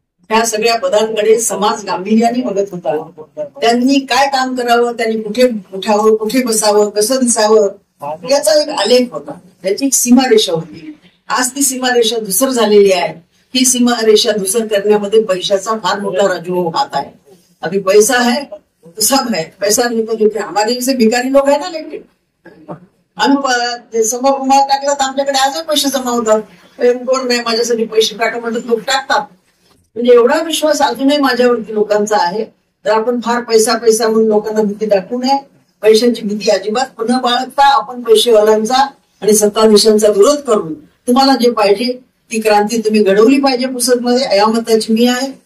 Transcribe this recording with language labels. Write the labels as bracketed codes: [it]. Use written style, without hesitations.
[mr] त्या सगळ्या पदांकडे समाज गांभीर्याने बघत होता. त्यांनी काय काम करावं, त्यांनी कुठे उठावं, कुठे बसावं, कसं दिसावं याचा एक आलेख होता, त्याची एक सीमारेषा होती. आज ती सीमारेषा धुसर झालेली आहे. ही सीमारेषा धुसर करण्यामध्ये पैशाचा फार मोठा राजू हात आहे. [hi] अभी पैसा है तो सब है, पैसा नहीं तो देते. हमारे जैसे [mr] भिकारी लोक आहे ना, लेकिन आम्ही समोर रुमाल टाकला तर आमच्याकडे आजही पैसे जमा होतात. कोण नाही माझ्यासाठी पैसे टाका म्हणतात, लोक टाकतात. म्हणजे एवढा विश्वास अजूनही माझ्यावरती लोकांचा आहे. तर आपण फार पैसा पैसा म्हणून लोकांना भीती दाखवू नये. पैशांची भीती अजिबात न बाळगता आपण पैसेवाल्यांचा आणि सत्ताधीशांचा विरोध करून तुम्हाला जे पाहिजे ती क्रांती तुम्ही घडवली पाहिजे पुसदमध्ये. या मताची मी आहे.